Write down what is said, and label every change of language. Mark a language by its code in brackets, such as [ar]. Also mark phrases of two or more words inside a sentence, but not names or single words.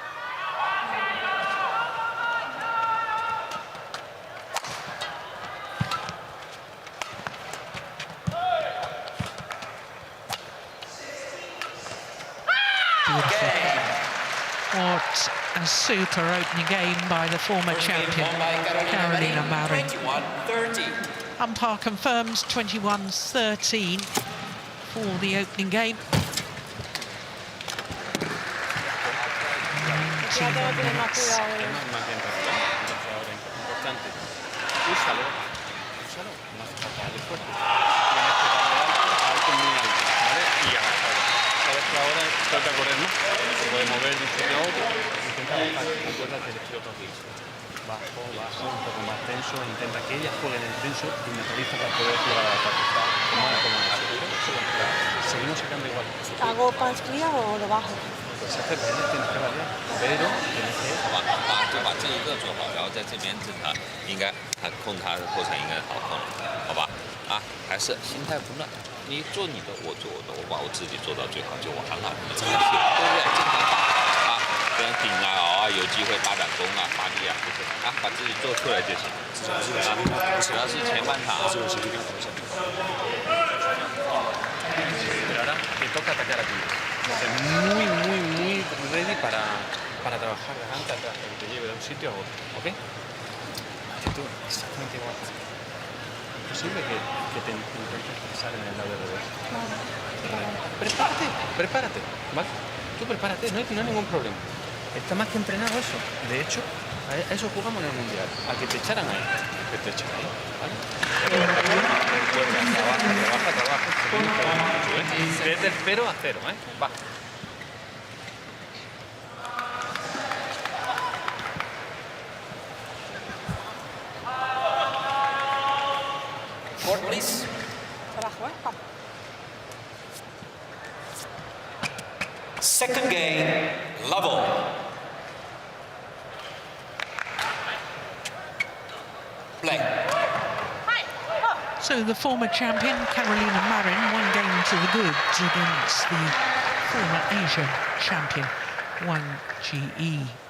[en] What a super opening game by the former champion, Carolina Marin. 21-30. Umpire confirms 21-13 for the opening game. 19 minutes. [es] Ahora toca correr más, se puede mover de un sitio a otro, intenta bajar, acuérdate del estilo tranquilo. Bajo, un poco más tenso, intenta que ella juegue en el tenso y mentaliza para poder jugar a la parte. Seguimos sacando igual. ¿Hago [en] punch clear [es] o lo bajo? Se hace bien, tienes que variar, pero tienes que... [zh] 就把这一个做好，然后在这边整他，应该他控他的过程应该好控，好吧？啊，还是心态不乱。你做你的，我做我的，我把我自己做到最好就完了，这个对不对？正常打啊， 跟顶啊、熬啊，有机会发展功啊、发力啊，就是啊，把自己做出来就行。主要是前半场。 [es] Pero ahora te toca atacar a ti. Muy ready para trabajar adelante atrás, que te lleve de un sitio a otro, ¿ok? Tú exactamente igual. Es posible que te intentes pasar en el lado de revés. Prepárate, ¿vale? Tú prepárate, no hay ningún problema. Está más que entrenado eso. De hecho, a eso jugamos en el Mundial, a que te echaran ahí. Que te echen ahí, ¿vale? Trabaja. Desde el 0 a 0, ¿eh? Va. [en] Court, please. [es] Abajo, vamos. [en] Second game, level. Play. So the former champion, Carolina Marin, 1 game to the good against the former Asian champion, Wang Zhi.